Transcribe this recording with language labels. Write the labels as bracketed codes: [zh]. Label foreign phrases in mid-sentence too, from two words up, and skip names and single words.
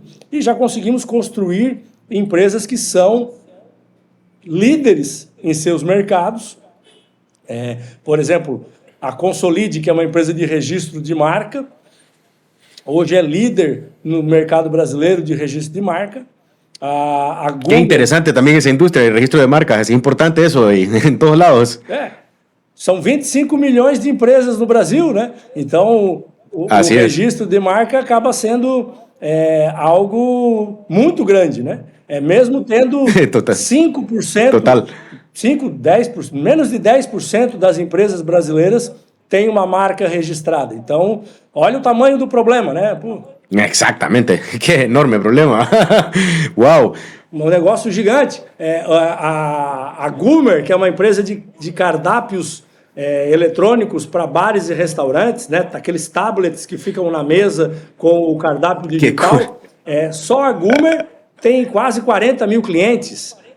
[pt] E já conseguimos construir empresas que são líderes em seus mercados. Por exemplo, a Consolide, que é uma empresa de registro de marca, hoje é líder no mercado brasileiro de registro de marca. A Google, [es] qué interesante también esa industria de registro de marcas, es importante eso en todos lados. [pt] São 25 milhões de empresas no Brasil, né? Então, o registro de marca acaba sendo algo muito grande, né? Mesmo tendo 5%, Total. 10%, menos de 10% das empresas brasileiras tem uma marca registrada. Então, olha o tamanho do problema, né? Pô. [es] Exactamente, qué enorme problema. Wow. [pt] Um negócio gigante. A Goomer, que é uma empresa de cardápios eletrônicos para bares e restaurantes, né? Aqueles tablets que ficam na mesa com o cardápio digital. Só a Goomer tem quase 40 mil clientes.